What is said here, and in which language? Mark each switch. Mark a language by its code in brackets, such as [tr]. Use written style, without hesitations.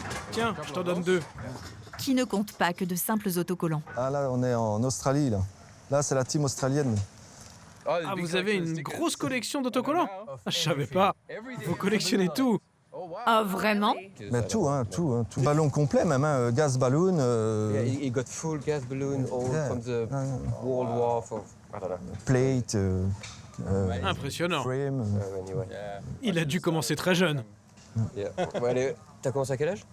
[fr] Tiens, je t'en donne 2. Qui ne compte pas que de simples autocollants. Ah là, on est en Australie, là. Là, c'est la team australienne. Ah, vous avez une grosse collection d'autocollants? Je savais pas. Vous collectionnez tout. Ah, vraiment? Mais tout, hein, tout, hein, tout. Ballon complet même, hein, gas balloon. [en] He got full gas balloon all from the World War for, I don't know. Plate. [fr] Impressionnant. [en] Frame. [fr] Il a dû commencer très jeune. [en] Yeah. [fr] Well, t'as commencé à quel âge?